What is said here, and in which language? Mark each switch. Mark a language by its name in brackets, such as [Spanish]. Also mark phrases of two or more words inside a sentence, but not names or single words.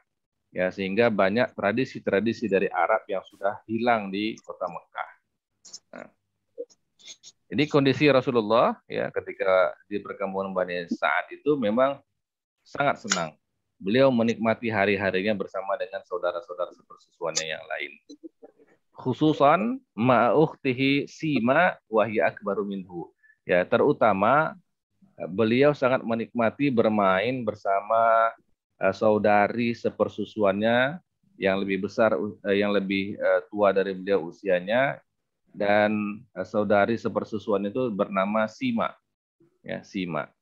[Indonesian] Ya, sehingga banyak tradisi-tradisi dari Arab yang sudah hilang di kota Mekah. Nah, jadi kondisi Rasulullah, ya, ketika di perkampungan Bani Sa'ad itu memang sangat senang. Beliau menikmati hari-harinya bersama dengan saudara-saudara sepersusuannya yang lain. [Arabic] خصوصا مع أخته سيما وهي أكبر منه. [Indonesian] Ya, terutama beliau sangat menikmati bermain bersama saudari sepersusuannya yang lebih besar, yang lebih tua dari beliau usianya, dan saudari sepersusuan itu bernama Sima, ya, Sima.